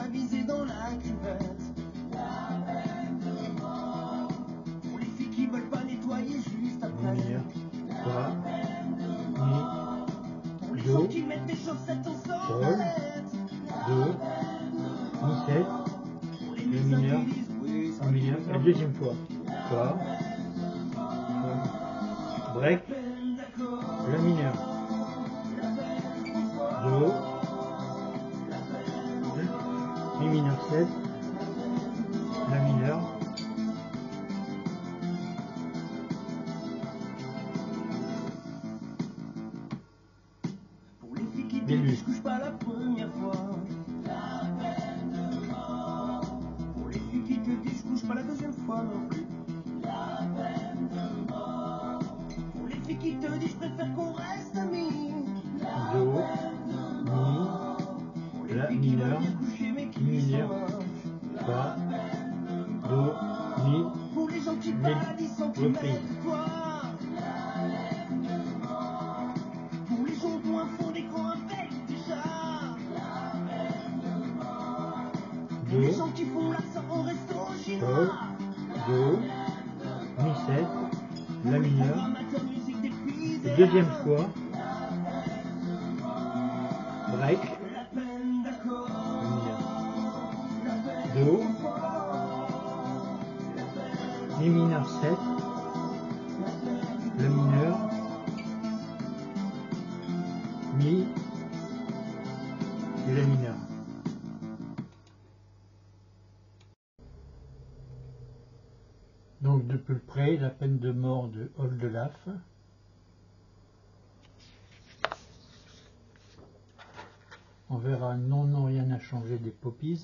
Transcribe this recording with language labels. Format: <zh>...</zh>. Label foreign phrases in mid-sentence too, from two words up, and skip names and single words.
<fr>Mineur, fa, mi, do, sol, do, mi 7, le mineur, mi mineur, la deuxième fois, fa, break, la mineur, do, mi mineur 7, la mineur, début. Do, mi, la mineur, mi mineur, fa, do, mi, reprise. Do, sol, do, mi 7, la mineur, et deuxième fois, break, la mineur, do, Mi mineur 7, le mineur, Mi et le mineur. Donc de plus près, la peine de mort de Oldelaf. On verra non, rien n'a changé des Poppies.</fr>